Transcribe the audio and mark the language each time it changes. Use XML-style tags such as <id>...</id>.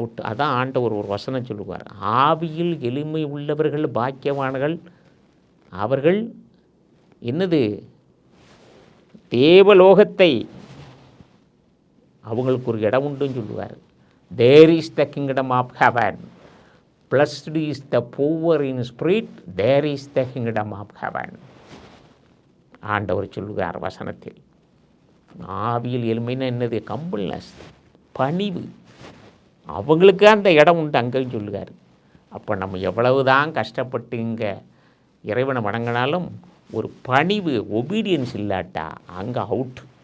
<ta>அதான் ஆண்டவர் ஒரு வசனம் சொல்லுவார், ஆவியில் எளிமை உள்ளவர்கள் பாக்கியவான்கள், அவர்கள் என்னது தேவலோகத்தை, அவங்களுக்கு ஒரு இடம் உண்டுன்னு சொல்லுவார்.</ta> <en>There is the kingdom of heaven. Blessed is the poor in spirit. There is the kingdom of heaven.</en> <ta>ஆண்டவர் சொல்லுவார் வசனத்தில். ஆவியில் எளிமைன்னா என்னது? கம்பல்னஸ். பணிவு. அவங்களுக்கு அந்த இடம் உண்டு அங்கேயும் சொல்லுவார். அப்போ நம்ம எவ்வளவு தான் கஷ்டப்பட்டு இங்கே இறைவனை வணங்கினாலும் ஒரு பணிவு, ஒபீடியன்ஸ் இல்லாட்டா அங்கே அவுட்.</ta>